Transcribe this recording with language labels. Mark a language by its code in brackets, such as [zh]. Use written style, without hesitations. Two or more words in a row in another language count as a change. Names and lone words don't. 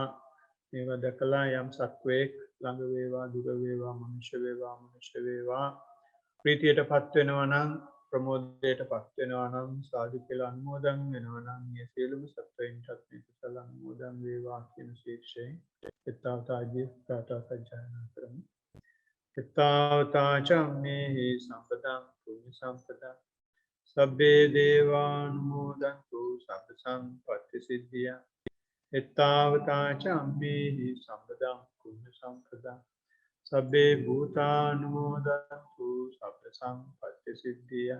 [si] මේවා දැකලා යම් සත්වයක් ළඟ වේවා දුර වේවා මනුෂ්‍ය වේවා ප්‍රීතියට පත් වෙනවා නම් ප්‍රමෝදයට පත් වෙනවා නම් සාදු කියලා අනුමෝදන් වෙනවා නම් මේ සියලුම සත්වයින්ටත් මේ කුසල අනුමෝදන් වේවා කියන ශීර්ෂයෙන් එත්තාවතාජී ප්‍රාර්ථනා සජ්ජායනා කරමු. [pi] එත්තාවතා චම්මේහි සම්පතං පුඤ්ඤ සම්පතං සබ්බේ දේවානුමෝදන්තු සබ්බ සම්පත්ති සිද්ධියා. එත්තාවතා චම්මේහි සම්පතං පුඤ්ඤ සම්පතං සබ්බේ භූතානුමෝදන්තු සබ්බ සම්පත්ති සිද්ධියා.